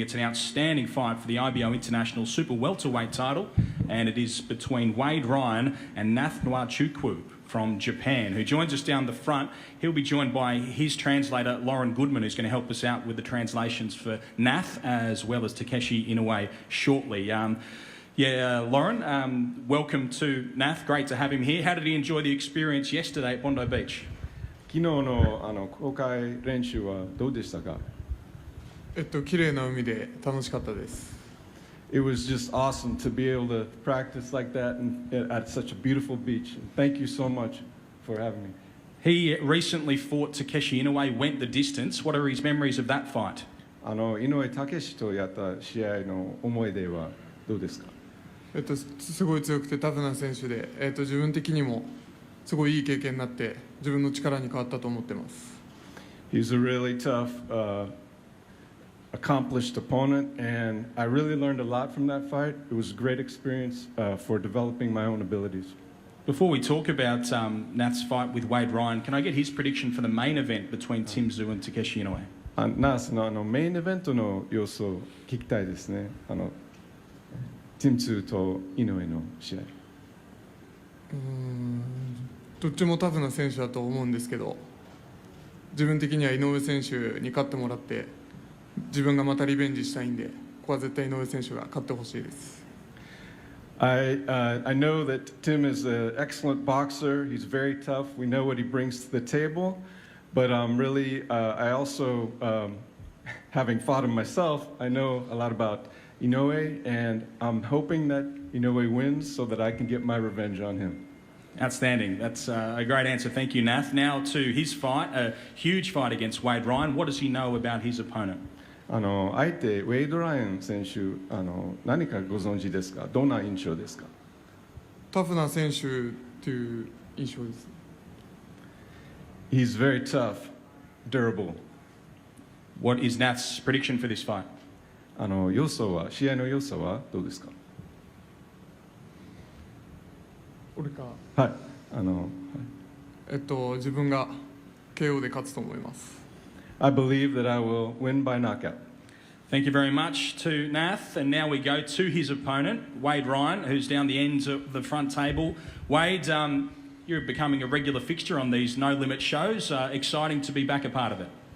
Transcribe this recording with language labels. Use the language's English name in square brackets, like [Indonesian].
[English] It's an outstanding fight for the IBO International Super Welterweight title, and it is between Wade Ryan and Nwachukwu from Japan, who joins us down the front. He'll be joined by his translator, Lauren Goodman, who's going to help us out with the translations for Nath, as well as Takeshi Inoue shortly. Lauren, welcome to Nath. Great to have him here. How did he enjoy the experience yesterday at Bondi Beach? [Japanese] 昨日の公開練習はどうでしたか？綺麗な海で楽しかったです。 [English] It was just awesome to be able to practice like that and at such a beautiful beach. And thank you so much for having me. He recently fought Takeshi Inoue, went the distance. What are his memories of that fight? [Japanese] 井上武史とやった試合の思い出はどうですか？すごい強くてタフな選手で、自分的にもすごいいい経験になって自分の力に変わったと思ってます。 [English] He's a really tough, accomplished opponent, and I really learned a lot from that fight. It was a great experience for developing my own abilities. Before we talk about Nath's fight with Wade Ryan, can I get his prediction for the main event between Tszyu and Takeshi Inoue? [Japanese] ナースのメインイベントの様子を聞きたいですね。 Tszyuと井上の試合。どっちもタフな選手だと思うんですけど、自分的には井上選手に勝ってもらって自分がまたリベンジしたいんで、ここは絶対井上選手が勝ってほしいです。 [English] I know that Tim is an excellent boxer. He's very tough. We know what he brings to the table. But I also, having fought him myself, I know a lot about Inoue, and I'm hoping that Inoue wins so that I can get my revenge on him. Outstanding. That's a great answer. Thank you, Nath. Now to his fight, a huge fight against Wade Ryan. What does he know about his opponent? [Japanese] 相手ウェイド・ライアン選手何かご存知ですか？どんな印象ですか？タフな選手という印象です。 [English] He's very tough, durable. What is Nath's prediction for this fight? [Japanese] 要素は試合の要素はどうですか？俺か。はい。自分が KO で勝つと思います。 [English] I believe that I will win by knockout. Thank you very much to Nath. And now we go to his opponent, Wade Ryan, who's down the ends of the front table. Wade, you're becoming a regular fixture on these No Limit shows. Exciting to be back a part of it.